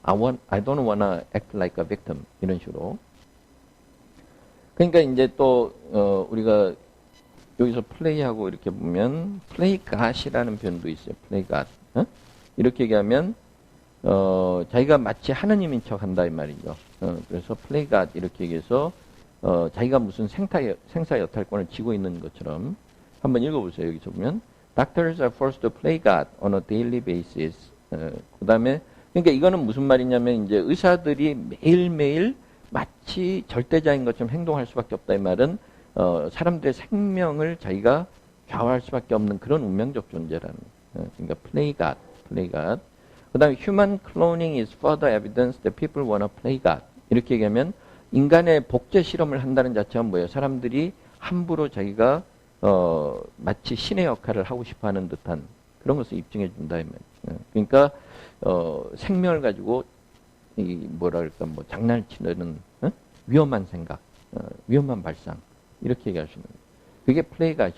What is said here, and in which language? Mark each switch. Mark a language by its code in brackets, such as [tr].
[en] I don't wanna act like a victim. [ko] 이런 식으로. 그러니까 이제 또 우리가 여기서 플레이하고 이렇게 보면 play god이라는 표현도 있어요. [en] play god. [ko] 이렇게 얘기하면 자기가 마치 하느님인 척 한다 이 말이죠. 그래서 play god 이렇게 얘기해서 자기가 무슨 생사 여탈권을 쥐고 있는 것처럼 한번 읽어보세요. 여기서 보면 [en] Doctors are forced to play God on a daily basis. [ko] 그 다음에 그러니까 이거는 무슨 말이냐면 이제 의사들이 매일매일 마치 절대자인 것처럼 행동할 수밖에 없다 이 말은 사람들의 생명을 자기가 좌우할 수밖에 없는 그런 운명적 존재라는 그러니까 play God. [en] 그 다음에 human cloning is further evidence that people wanna play God. [ko] 이렇게 얘기하면 인간의 복제 실험을 한다는 자체가 뭐예요? 사람들이 함부로 자기가 마치 신의 역할을 하고 싶어하는 듯한 그런 것을 입증해 준다 이 말이에요. 그러니까 생명을 가지고 이 뭐랄까 뭐 장난을 치는 위험한 생각, 위험한 발상 이렇게 얘기할 수 있는 거예요. 그게 플레이 갓이죠.